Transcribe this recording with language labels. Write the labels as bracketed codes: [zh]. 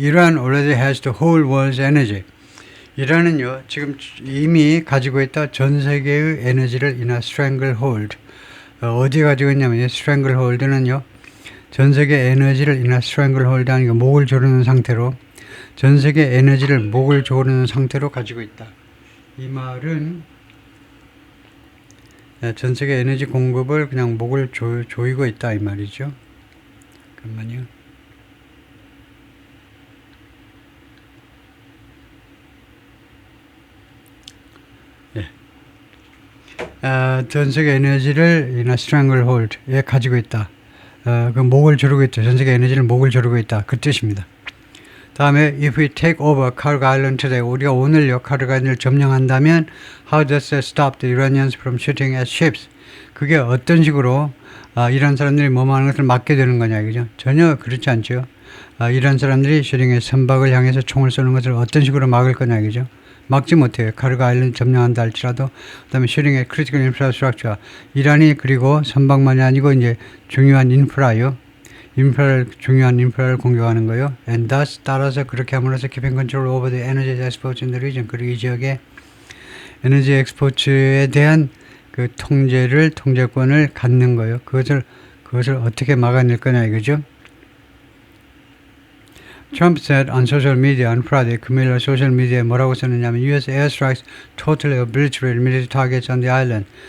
[en] Iran already has the whole world's energy. [ko] 이란은요, 지금 이미 가지고 있다 전 세계의 에너지를 [en] in a stranglehold. [ko] 어디에 가지고 있냐면, stranglehold는요, 전 세계 에너지를 [en] in a stranglehold [ko] 하니까 목을 조르는 상태로, 전 세계 에너지를 목을 조르는 상태로 가지고 있다. 이 말은, 전 세계 에너지 공급을 그냥 목을 조이고 있다, 이 말이죠. 잠깐만요. 전 세계 에너지를 [en] in a stranglehold [ko] 에 가지고 있다. 그 목을 조르고 있다. 전 세계 에너지를 목을 조르고 있다. 그 뜻입니다. [en] 다음에 if we take over Kharg Island today, [ko] 우리가 오늘요 카르가 아일랜드를 점령한다면 [en] how does that stop the Iranians from shooting at ships? [ko] 그게 어떤 식으로 이란 사람들이 뭐하는 것을 막게 되는 거냐 이거죠. 전혀 그렇지 않죠. 이란 사람들이 슈팅의 선박을 향해서 총을 쏘는 것을 어떤 식으로 막을 거냐 이거죠. 막지 못해요. 카르가 아일랜드 점령한다 할지라도. 그다음에 슈링의 크리티컬 인프라스트럭처. 이란이 그리고 선박만이 아니고 이제 중요한 인프라요. 중요한 인프라를 공격하는 거요. [en] And thus [ko] 따라서 그렇게 함으로써 [en] keeping control over the energy exports in the region. [ko] 그리고 이 지역의 에너지 엑스포츠에 대한 그 통제권을 갖는 거요. 그것을 어떻게 막아낼 거냐 이거죠. [en] Trump said on social media on Friday, [ko] 금요일 소셜 미디어에 뭐라고 썼느냐면 [en] US airstrikes totally obliterated military targets on the island.